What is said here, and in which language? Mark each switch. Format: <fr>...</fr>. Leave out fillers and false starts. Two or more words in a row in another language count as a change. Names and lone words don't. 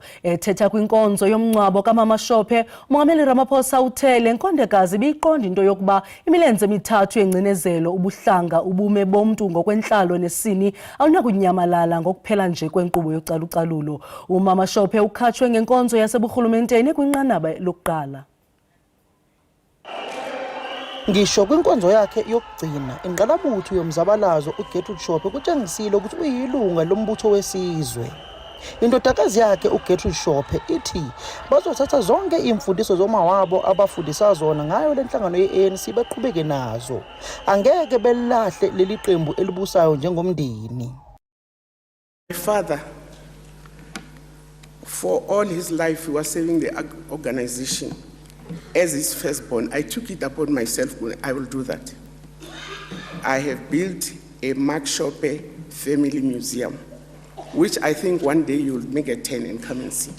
<xh>Ethetha kwinkonzo yomngcwabo kaMama Shope, umongameli Ramaphosa uthe le nkondekazi ibiyiqonda into yokuba imilenze emithathu yengcinezelo, ubuhlanga, ubume bomntu ngokwentlalo nesini awunakunyamalala ngokuphela nje kwenkqubo yocalucalulo. uMama Shope ukhatshwe ngenkonzo yaseburhulumenteni kwinqanaba lokuqala.</xh> <zu>Ngisho kwinkonzo yakhe yokugcina ingqalabutho yomzabalazo uGertrude Shope kutshengisile ukuthi uyilunga lombutho wesizwe. Indodakazi yakhe uGertrude Shope ithi bazothatha zonke imfundiso zomawabo abafundisa zona ngayo lenhlangano ye-ANC beqhubeke nazo. Angeke belahle leli qembu elibusayo njengomndeni.</zu> <en>My father, for all his life, he was serving the organization. As his firstborn, I took it upon myself, I will do that. I have built a Mark Shope family museum, which I think one day you'll make a turn and come and see.</en>